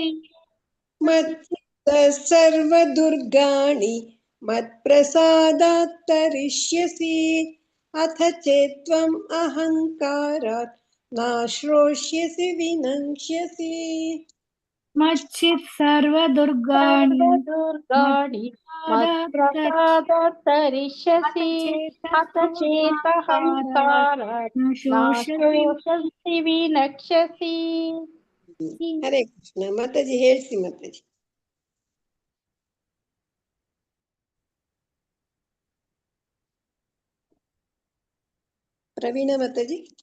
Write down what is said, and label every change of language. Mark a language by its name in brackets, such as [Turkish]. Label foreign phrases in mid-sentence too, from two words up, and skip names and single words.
[Sanskrit] ಮಚ್ಚಿತ್ತ ಸರ್ವದುರ್ಗಾಣಿ ಮತ್ಪ್ರಸಾದಾತ್ ತರಿಷ್ಯಸಿ. ಅಥ ಚೇತ್ವಂ ಅಹಂಕಾರಾತ್ ನಾಶ್ರೋಷ್ಯಸಿ ವಿನಂಕ್ಷ್ಯಸಿ. ಮಚ್ಚಿತ್ ಸರ್ವದುರ್ಗಾಣಿ ದುರ್ಗಾಣಿ ಮತ್ಪ್ರಸಾದ ತರಿಷ್ಯಸಿ. ಅಥ ಚೇತಹಂಕಾರ ನಾಶೋಷಸಿ ವಿನಕ್ಷ್ಯಸಿ. [Kannada] ಹರೇ ಕೃಷ್ಣ. ಮಾತಾಜಿ ಹೇಳ್ಸಿ ಮಾತಾಜಿ. ಪ್ರವೀಣ ಮಾತಾಜಿ.